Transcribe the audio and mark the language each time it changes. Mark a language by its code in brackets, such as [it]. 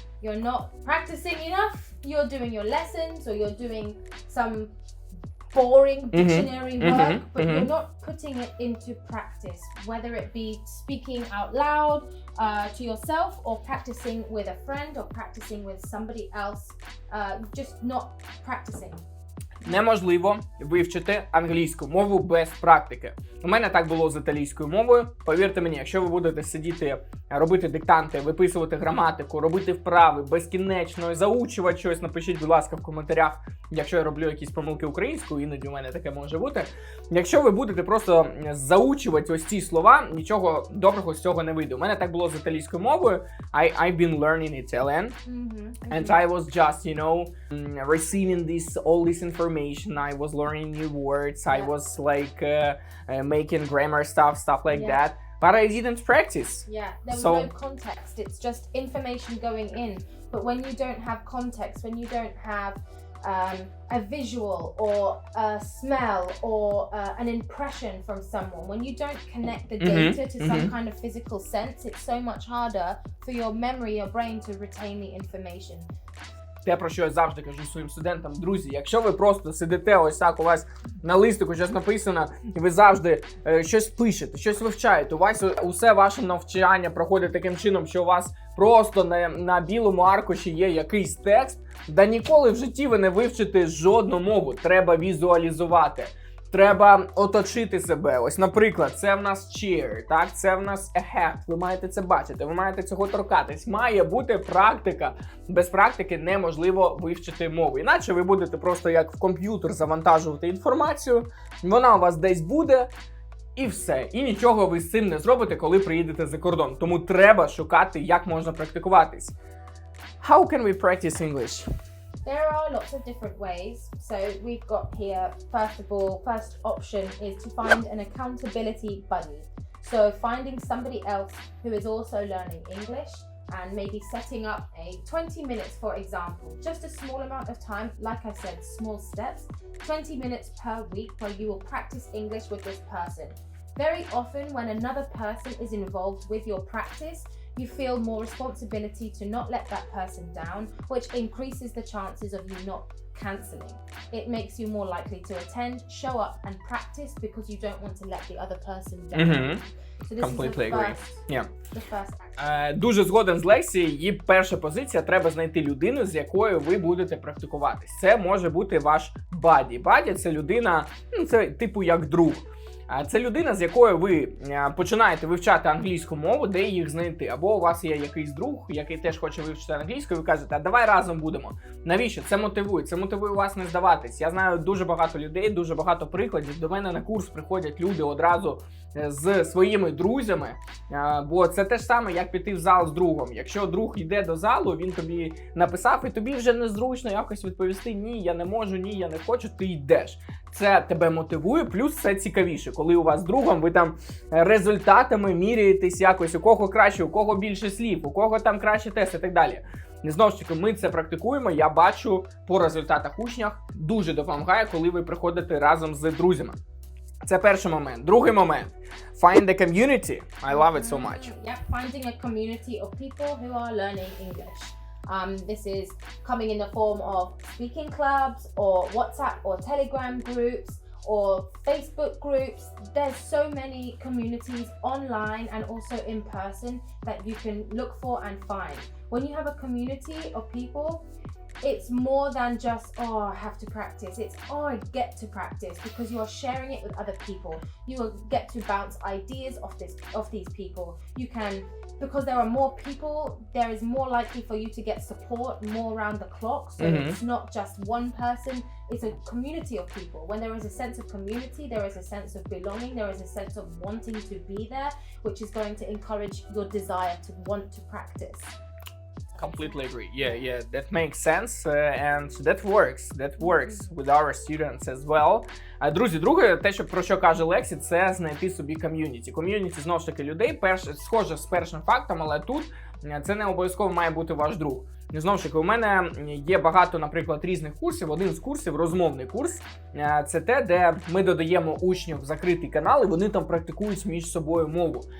[en] You're not practicing enough. You're doing your lessons or you're doing some boring dictionary work, but you're not putting it into practice, whether it be speaking out loud to yourself or practicing with a friend or practicing with somebody else, just not practicing. [uk] Неможливо вивчити англійську мову без практики. У мене так було з італійською мовою. Повірте мені, якщо ви будете сидіти, робити диктанти, виписувати граматику, робити вправи безкінечно, заучувати щось, напишіть, будь ласка, в коментарях, якщо я роблю якісь помилки українською, іноді у мене таке може бути. Якщо ви будете просто заучувати ось ці слова, нічого доброго з цього не вийде. У мене так було з італійською мовою. [en] I've been learning Italian, and I was just, receiving all this information. I was learning new words. I was like making grammar stuff like that. But I didn't practice. Yeah, there was no context. It's just information going in. But when you don't have context, when you don't have a visual or a smell or an impression from someone, when you don't connect the data to some kind of physical sense, it's so much harder for your memory, your brain to retain the information. [uk] Те, про що я завжди кажу своїм студентам, друзі, якщо ви просто сидите ось так, у вас на листику щось написано, і ви завжди щось пишете, щось вивчаєте, у вас усе ваше навчання проходить таким чином, що у вас просто на білому аркуші є якийсь текст, да ніколи в житті ви не вивчите жодну мову, треба візуалізувати. Треба оточити себе. Ось, наприклад, це в нас chair, так? Це в нас a hat. Ви маєте це бачити, ви маєте цього торкатись. Має бути практика. Без практики неможливо вивчити мову. Іначе ви будете просто як в комп'ютер завантажувати інформацію, вона у вас десь буде, і все. І нічого ви з цим не зробите, коли приїдете за кордон. Тому треба шукати, як можна практикуватись. [en] How can we practice English? There are lots of different ways. So we've got here, first of all, first option is to find an accountability buddy. So finding somebody else who is also learning English and maybe setting up a 20 minutes, for example, just a small amount of time, like I said, small steps, 20 minutes per week where you will practice English with this person. Very often when another person is involved with your practice, you feel more responsibility to not let that person down, which increases the chances of you not cancelling. It makes you more likely to attend, show up and practice because you don't want to let the other person down. So this Completely is agree. Yeah. The first action. [uk] Дуже згоден з Лексі. Її перша позиція – треба знайти людину, з якою ви будете практикуватись. Це може бути ваш баді. Баді – це людина, це типу як друг. Це людина, з якою ви починаєте вивчати англійську мову, де їх знайти. Або у вас є якийсь друг, який теж хоче вивчити англійську, і ви кажете, а давай разом будемо. Навіщо? Це мотивує. Це мотивує вас не здаватись. Я знаю дуже багато людей, дуже багато прикладів. До мене на курс приходять люди одразу з своїми друзями, бо це те ж саме, як піти в зал з другом. Якщо друг йде до залу, він тобі написав, і тобі вже незручно якось відповісти, ні, я не можу, ні, я не хочу, ти йдеш. Це тебе мотивує, плюс це цікавіше, коли у вас з другом ви там результатами міряєтесь якось, у кого краще, у кого більше слів, у кого там краще тест і так далі. І знову ж таки, ми це практикуємо, я бачу по результатах учнях, дуже допомагає, коли ви приходите разом з друзями. Це перший момент. Другий момент. [en] Find a community. I love it so much. Yeah, finding a community of people who are learning English. This is coming in the form of speaking clubs or WhatsApp or Telegram groups or Facebook groups. There's so many communities online and also in person that you can look for and find. When you have a community of people, it's more than just, oh, I have to practice. It's, oh, I get to practice because you are sharing it with other people. You will get to bounce ideas off these people. You can, because there are more people, there is more likely for you to get support more around the clock. So it's not just one person, it's a community of people. When there is a sense of community, there is a sense of belonging, there is a sense of wanting to be there, which is going to encourage your desire to want to practice. Completely agree. Yeah, that makes sense, and that works with our students as well. [uk] Друзі, друге, те, про що каже Лексі, це знайти собі ком'юніті. Ком'юніті, знову ж таки, людей, схоже з першим фактом, але тут це не обов'язково має бути ваш друг. Знову ж таки, у мене є багато, наприклад, різних курсів. Один з курсів, розмовний курс, це те, де ми додаємо учнів в закритий канал, і вони там практикують між собою мову.